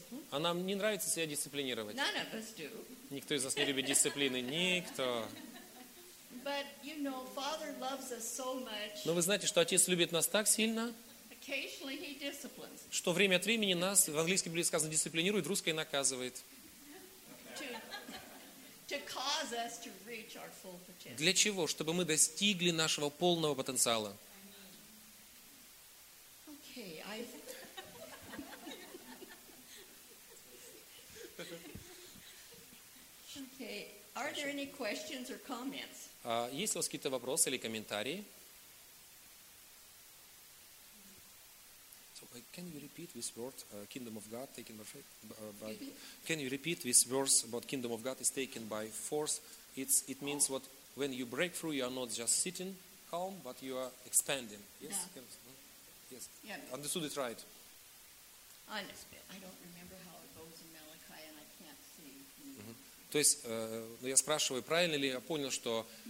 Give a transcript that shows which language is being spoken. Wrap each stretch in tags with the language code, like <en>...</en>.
<ru>А нам не нравится себя дисциплинировать.</ru> <en>None of us do.</en> <ru>Никто из нас не любит дисциплины. Никто.</ru> <en>But, you know, Father loves us so much.</en> <ru>Но вы знаете, что Отец любит нас так сильно,</ru> <en>occasionally he disciplines.</en> <ru>Что время от времени нас, в английском Библии сказано, дисциплинирует, русское наказывает.</ru> <en>To cause us to reach our full potential.</en> <ru>Для чего? Чтобы мы достигли нашего полного потенциала.</ru> <en>Okay, are there any questions or comments?</en> <ru>Есть у вас какие-то вопросы или комментарии?</ru> <en>So, can you repeat this word, kingdom of God taken by can you repeat this verse about kingdom of God is taken by force? It means what? When you break through, you are not just sitting calm, but you are expanding. Yes. Yeah. Yes. Yeah. Understood it right? I don't remember how it goes in Malachi, and I can't see.</en> <ru>То есть, я спрашиваю, правильно ли я понял, что...</ru>